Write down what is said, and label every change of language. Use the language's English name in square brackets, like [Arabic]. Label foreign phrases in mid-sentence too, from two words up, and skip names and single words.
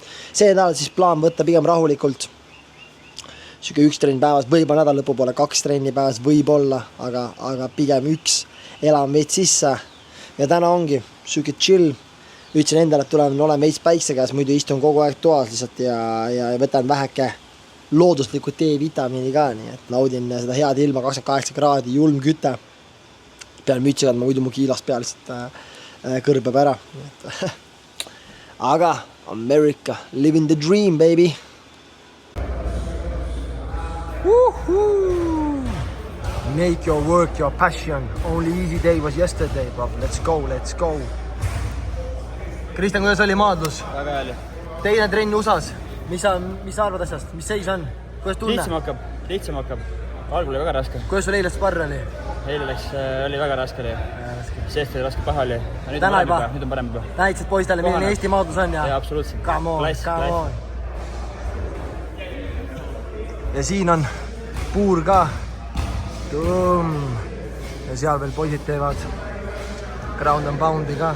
[Estonian] See nädal siis plaan võtta pigem rahulikult, siuke 1 trenn päevas, võib-olla nädal lõpu poole 2 trenni päevas, võib-olla, aga pigem 1 elan veits sisse ja täna ongi siuke chill, ütlesin endale, et olen veits päikse käes, muidu istun kogu aeg toas lihtsalt ja võtan väheke looduslikku D-vitamiini ka, nii et naudin seda head ilma, 28 kraadi, julm küte, pean mütsi kandma, muidu mu kiilas pea lihtsalt kõrbeb ära. [English] Aga America, living the dream, baby! Make your work your passion. Only easy day was yesterday, bro. Let's go. [Estonian] Kristjan, kuidas oli maadlus? Väga hea oli. Teine trenn USAs. Mis sa arvad asjast? Mis seis on? Kuidas tunne? Lihtsam hakkab. Algul oli väga raske. Kuidas sul eile sparr oli? Eile oli väga raske. Seest oli raske, paha oli. Täna juba? Nüüd on parem juba. Näitasid poistele, milline Eesti maadlus on? Ja, absoluutselt. [English] Come on. [Estonian] Ja siin on puur ka. Ja seal veel poisid teevad [English] ground and poundi [Estonian] ka.